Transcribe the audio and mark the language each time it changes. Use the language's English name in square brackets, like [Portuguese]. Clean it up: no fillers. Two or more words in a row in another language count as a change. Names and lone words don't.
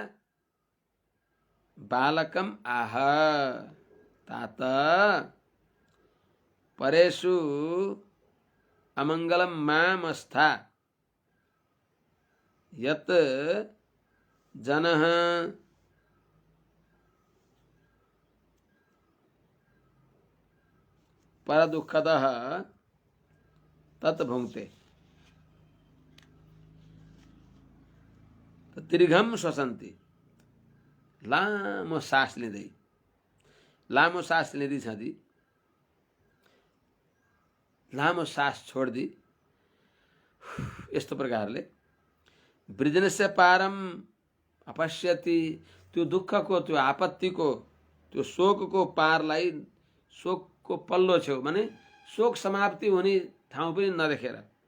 [Sanskrit] बालकम आह तात परेषु अमंगलम मामस्था यत जनः परदुःखदः तत् भुङ्क्ते। दीर्घम श्वसन्ति, [Nepali] लामो सास लिँदै, लामो सास लिँदै छँदी, लामो सास छोड्दी यस्तो प्रकारले [Sanskrit] वृजनस्य पारम अपश्यति, [Nepali] त्यो दुःखको त्यो आपत्तिको त्यो शोकको पारलाई, शोकको पल्लो छेउ माने शोक समाप्ति हुने ठाउँ पनि नदेखेर